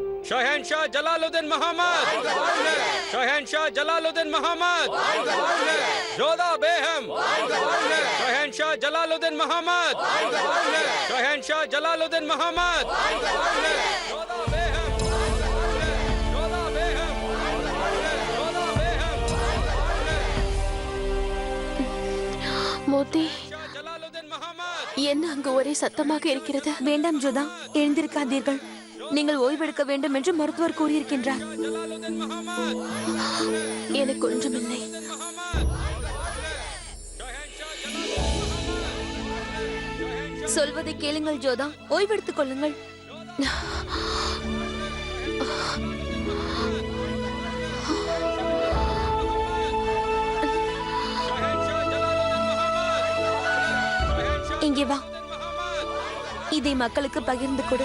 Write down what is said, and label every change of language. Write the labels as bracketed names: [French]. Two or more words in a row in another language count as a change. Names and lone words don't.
[Tamil] शहनशाह जलालुद्दीन मोहम्मद शहनशाह जलालुद्दीन मोहम्मद जोधा बेगम शहनशाह जलालुद्दीन मोहम्मद शहनशाह जलालुद्दीन मोहम्मद जोधा बेगम जोधा बेगम जोधा बेगम மோத்தி जलालुद्दीन मोहम्मद என்ன அங்கு ஒரே சத்தமாக இருக்கிறது? வேண்டாம் ஜோதா, எழுந்திருக்காதீர்கள். நீங்கள் ஓய்வெடுக்க வேண்டும் என்று மருத்துவர் கூறியிருக்கின்றார். जलालुद्दीन मोहम्मद எனக்கு ஒன்றுமில்லை. சொல்வதை கேளுங்கள் ஜோதா, ஓய்வெடுத்துக் கொள்ளுங்கள். இங்கே வா, இதை மக்களுக்கு பகிர்ந்து கொடு.